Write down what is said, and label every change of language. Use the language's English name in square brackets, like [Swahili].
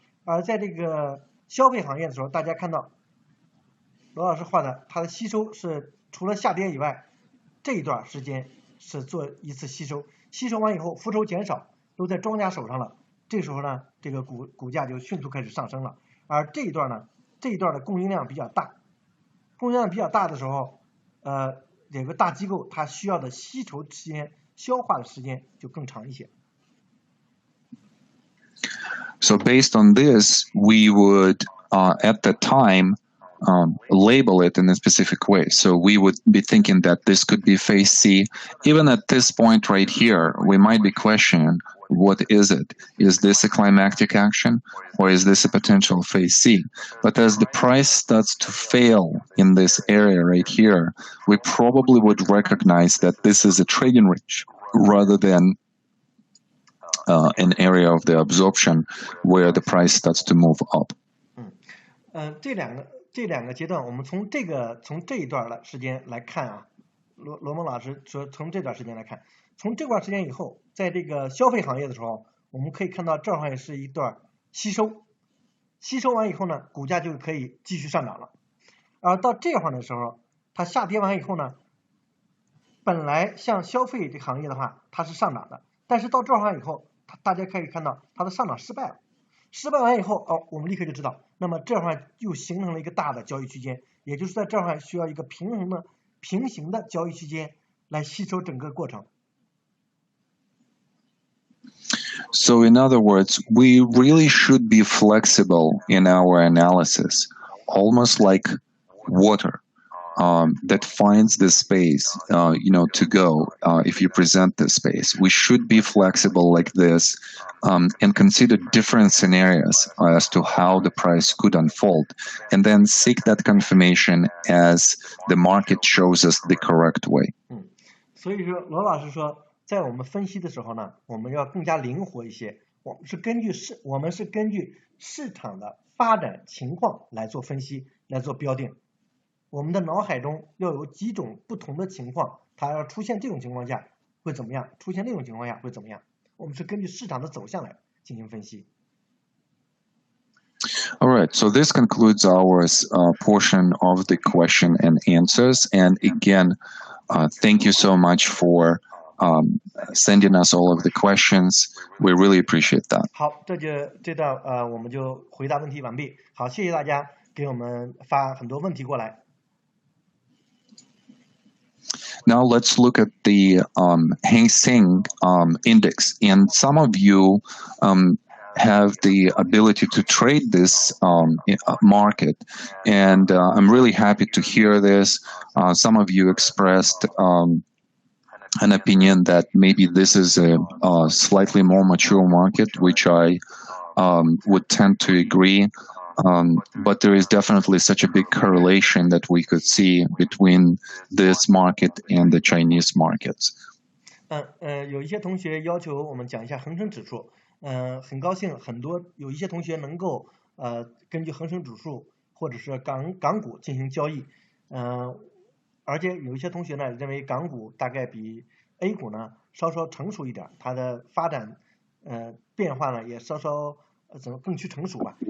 [Chinese] 而在这个消费行业的时候，大家看到罗老师画的，它的吸收是除了下跌以外，这一段时间是做一次吸收，吸收完以后浮筹减少，都在庄家手上了，这时候呢，这个股价就迅速开始上升了。而这一段的供应量比较大。供应量比较大的时候，有个大机构它需要的吸筹时间、消化的时间就更长一些。 [English] So based on this, we would at the time label it in a specific way. So we would be thinking that this could be phase C. Even at this point right here, we might be questioning, what is it? Is this a climactic action, or is this a potential phase C? But as the price starts to fail in this area right here, we probably would recognize that this is a trading range rather than an area of the absorption where the price starts to move up. [Chinese] 这两个阶段，我们从这一段的时间来看啊，罗蒙老师说从这段时间来看，从这段时间以后，在这个消费行业的时候，我们可以看到这儿也是一段吸收，吸收完以后呢，股价就可以继续上涨了。而到这块的时候，它下跌完以后呢，本来像消费这个行业的话，它是上涨的，但是到这块以后，大家可以看到它的上涨失败了。失败完以后，我们立刻就知道，那么这块又形成了一个大的交易区间，也就是在这块需要一个平行的交易区间来吸收整个过程。 [English] So in other words, we really should be flexible in our analysis, almost like water. That finds the space, to go if you present the space. We should be flexible like this and consider different scenarios as to how the price could unfold, and then seek that confirmation as the market shows us the correct way. [Chinese] 所以说，罗老师说，在我们分析的时候呢，我们要更加灵活一些。我们是根据市场的发展情况来做分析，来做标定。我们的脑海中要有几种不同的情况，它要出现这种情况下会怎么样，出现那种情况下会怎么样，我们是根据市场的走向来进行分析。 [English] All right, so this concludes our portion of the question and answers. And again, thank you so much for sending us all of the questions. We really appreciate that. [Chinese] 好，这段我们就回答问题完毕。好，谢谢大家给我们发很多问题过来。 [English] Now let's look at the Hang Seng index. And some of you have the ability to trade this market. And I'm really happy to hear this. Some of you expressed an opinion that maybe this is a slightly more mature market, which I would tend to agree. But there is definitely such a big correlation that we could see between this market and the Chinese markets. [Chinese] 有一些同学要求我们讲一下恒生指数。很高兴有一些同学能够根据恒生指数或者是港股进行交易，而且有一些同学呢认为港股大概比 A 股呢稍稍成熟一点，它的发展变化呢也稍稍更趋成熟吧。